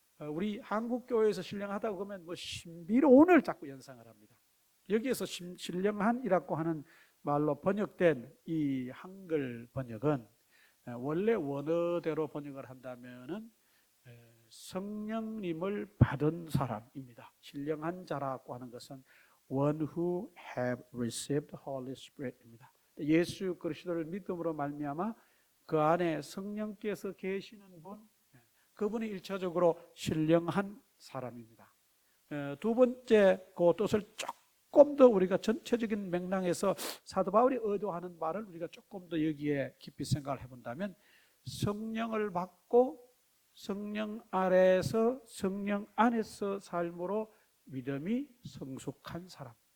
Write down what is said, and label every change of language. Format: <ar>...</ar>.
<ko>우리 한국 교회에서 신령하다고 하면 뭐 신비로운을 자꾸 연상을 합니다. 여기에서 신령한이라고 하는 말로 번역된 이 한글 번역은 원래 원어대로 번역을 한다면은 성령님을 받은 사람입니다. 신령한 자라고 하는 것은</ko> <en>one who have received the Holy Spirit</en> <ko>입니다. 예수 그리스도를 믿음으로 말미암아 그 안에 성령께서 계시는 분, 그분이 일차적으로 신령한 사람입니다. 두 번째 그 뜻을 조금 더 우리가 전체적인 맥락에서 사도 바울이 의도하는 말을 우리가 조금 더 여기에 깊이 생각을 해본다면 성령을 받고 성령 아래에서 성령 안에서 삶으로 믿음이 성숙한 사람.</ko>